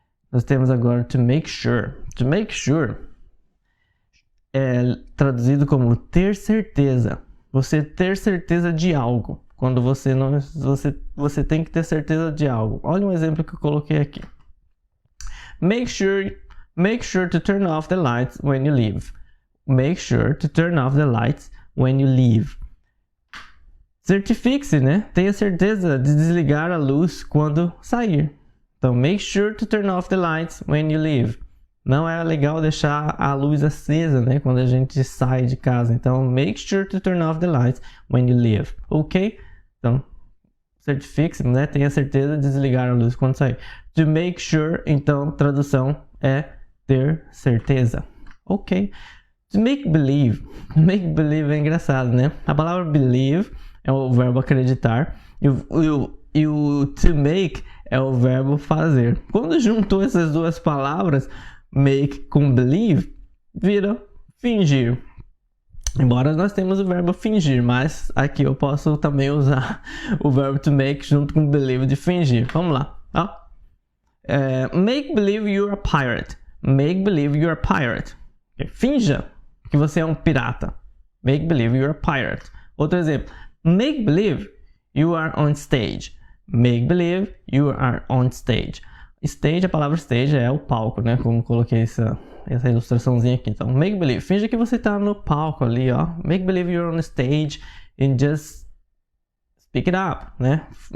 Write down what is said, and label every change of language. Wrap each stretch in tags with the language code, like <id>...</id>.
<pt>Nós temos agora</pt> <en>to make sure. To make sure</en> <pt>é traduzido como ter certeza. Você ter certeza de algo. Quando você tem que ter certeza de algo. Olha um exemplo que eu coloquei aqui.</pt> <en>Make sure to turn off the lights when you leave. Make sure to turn off the lights when you leave.</en> <pt>Certifique-se, né? Tenha certeza de desligar a luz quando sair.</pt> <en>Então, make sure to turn off the lights when you leave.</en> <pt>Não é legal deixar a luz acesa, né? Quando a gente sai de casa.</pt> <en>Então, make sure to turn off the lights when you leave.</en> <pt>Ok? Então, certifique-se, né? Tenha certeza de desligar a luz quando sair.</pt> <en>To make sure,</en> <pt>então, tradução é ter certeza. Ok?</pt> <en>To make believe. Make believe</en> <pt>é engraçado, né? A palavra believe é o verbo acreditar. E o to make é o verbo fazer. Quando juntou essas duas palavras, make com believe, vira fingir. Embora nós temos o verbo fingir, mas aqui eu posso também usar o verbo to make junto com believe de fingir. Vamos lá.</pt> <en>Make believe you're a pirate. Make believe you're a pirate.</en> <pt>Finja que você é um pirata.</pt> <en>Make believe you're a pirate. Outro exemplo. Make believe you are on stage. Make believe you are on stage.</en> <pt>Stage, a palavra stage é o palco, né? Como coloquei essa ilustraçãozinha aqui. Então,</pt> <en>make believe.</en> <pt>Finja que você tá no palco ali, ó.</pt> <en>Make believe you're on stage and just speak it up, né?</en>